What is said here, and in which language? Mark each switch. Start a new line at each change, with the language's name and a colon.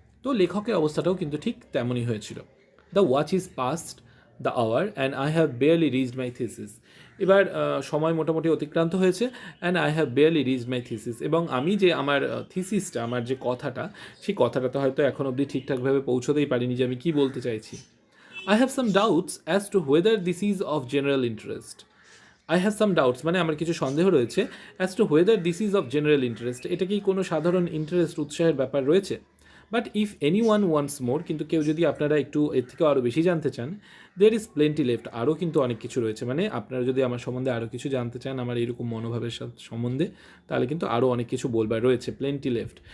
Bangla: তো লেখকের অবস্থাটাও কিন্তু ঠিক তেমনই হয়েছিল।
English: The watch is past the hour and I have barely reached my thesis.
Bangla: এবার সময় মোটামুটি অতিক্রান্ত হয়েছে,
English: and I have barely reached my thesis,
Bangla: এবং আমি যে আমার থিসিসটা, আমার যে কথাটা, সেই কথাটাতে হয়তো এখন অবধি ঠিকঠাকভাবে পৌঁছতেই পারিনি যে আমি কী বলতে চাইছি।
English: I have some doubts as to whether this is of general interest. I have some doubts
Bangla: মানে আমার কিছু সন্দেহ রয়েছে
English: as to whether this is of general interest,
Bangla: এটা কি কোনো সাধারণ ইন্টারেস্ট উৎসাহের ব্যাপার রয়েছে।
English: but if anyone wants more,
Bangla: কিন্তু কেউ যদি আপনারা একটু এর থেকেও আরও বেশি জানতে চান,
English: there is plenty left,
Bangla: আরও কিন্তু অনেক কিছু রয়েছে। মানে আপনারা যদি আমার সম্বন্ধে আরও কিছু জানতে চান, আমার এরকম মনোভাবের সম্বন্ধে, তাহলে কিন্তু আরও অনেক কিছু বলবার রয়েছে,
English: Plenty left.